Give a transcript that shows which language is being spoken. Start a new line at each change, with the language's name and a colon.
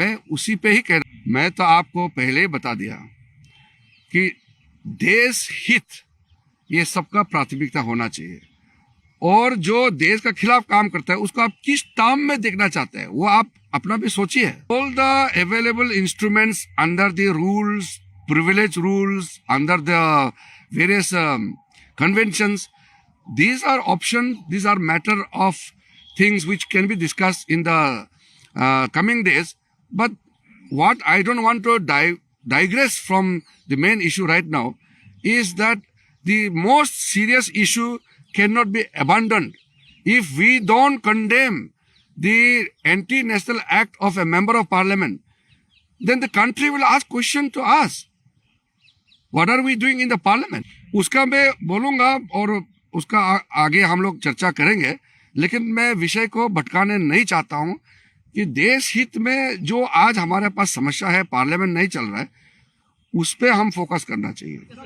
Hindi: मैं उसी पे ही कह रहा हूं। मैं तो आपको पहले ही बता दिया कि देश हित ये सबका प्राथमिकता होना चाहिए, और जो देश का खिलाफ काम करता है उसको आप किस टर्म में देखना चाहते हैं वो आप अपना भी सोचिए।
English: All the available instruments under the rules, privilege rules, under the various conventions, these are options, these are matter of things which can be discussed in the coming days. But what I don't want to digress from the main issue right now is that the most serious issue cannot be abandoned. If we don't condemn the anti-national act of a member of parliament, then the country will ask question to us. What are we doing in the parliament?
Hindi: उसका मैं बोलूंगा और उसका आगे हम लोग चर्चा करेंगे, लेकिन मैं विषय को भटकाने नहीं चाहता हूं कि देश हित में जो आज हमारे पास समस्या है, पार्लियामेंट नहीं चल रहा है, उस पे हम फोकस करना चाहिए।